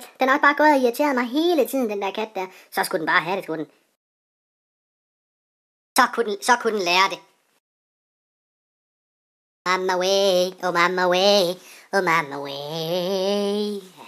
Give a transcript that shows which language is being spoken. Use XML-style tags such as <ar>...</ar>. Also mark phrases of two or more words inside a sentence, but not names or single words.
<da>Den har også bare gået og irriteret mig hele tiden, den der kat der. Så skulle den bare have det, skulle den. Så kunne den lære det.</da> <en>Mama way, oh mama way, oh mama way.</en>